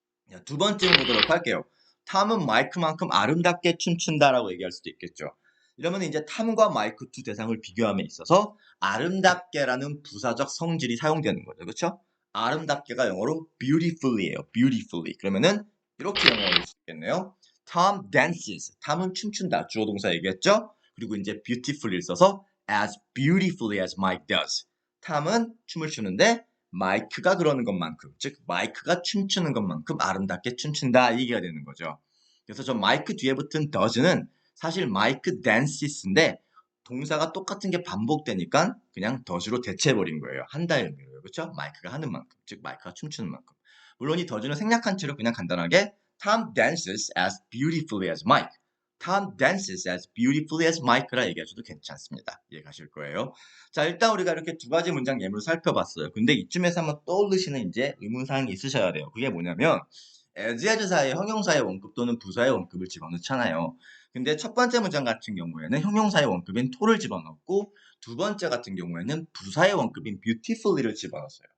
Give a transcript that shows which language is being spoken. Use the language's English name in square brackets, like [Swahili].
[Korean] 자, 두 번째 보도록 할게요. 탐은 마이크만큼 아름답게 춤춘다라고 얘기할 수도 있겠죠. 이러면 이제 탐과 마이크 두 대상을 비교함에 있어서 아름답게라는 부사적 성질이 사용되는 거죠. 그렇죠? 아름답게가 영어로 beautifully예요. [English] beautifully. [Korean] 그러면은 이렇게 영어할 수 있겠네요. [English] Tom dances. [Korean] 탐은 춤춘다. 주어 동사 얘기했죠? 그리고 이제 beautifully를 써서 [English] as beautifully as Mike does. [Korean] 탐은 춤을 추는데 마이크가 그러는 것만큼, 즉 마이크가 춤추는 것만큼 아름답게 춤춘다 이 얘기가 되는 거죠. 그래서 저 마이크 뒤에 붙은 does는 사실 마이크 dances인데 동사가 똑같은 게 반복되니까 그냥 does로 대체해버린 거예요. 한다의 의미로요. 그렇죠? 마이크가 하는 만큼, 즉 마이크가 춤추는 만큼. 물론 이 does는 생략한 채로 그냥 간단하게 [English] Tom dances as beautifully as Mike. Tom dances as beautifully as Mike라 [Korean] 얘기하셔도 괜찮습니다. 이해 가실 거예요. 자, 일단 우리가 이렇게 두 가지 문장 예문을 살펴봤어요. 근데 이쯤에서 한번 떠오르시는 이제 의문사항이 있으셔야 돼요. 그게 뭐냐면 as 사이에 형용사의 원급 또는 부사의 원급을 집어넣잖아요. 근데 첫 번째 문장 같은 경우에는 형용사의 원급인 to를 집어넣고 두 번째 같은 경우에는 부사의 원급인 beautifully를 집어넣었어요.